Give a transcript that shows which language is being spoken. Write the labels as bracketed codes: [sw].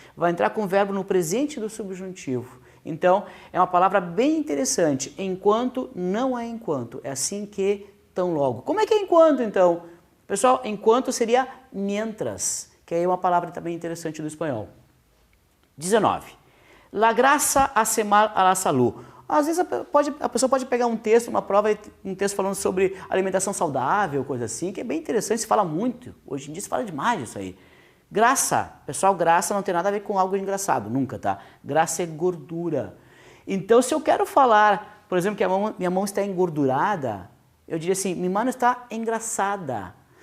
[pt] Vai entrar com o verbo no presente do subjuntivo. Então, é uma palavra bem interessante. Enquanto não é enquanto. É assim que, tão logo. Como é que é enquanto, então? Pessoal, enquanto seria mientras, que aí é uma palavra também interessante do espanhol. 19. [es] La graça hace mal a la salud. [pt] Às vezes a pessoa pode pegar um texto, uma prova, um texto falando sobre alimentação saudável, coisa assim, que é bem interessante, se fala muito. Hoje em dia se fala demais disso aí. Graça, pessoal, graça não tem nada a ver com algo engraçado, nunca, tá? Graça é gordura. Então, se eu quero falar, por exemplo, que minha mão está engordurada, eu diria assim, minha mão está engraçada.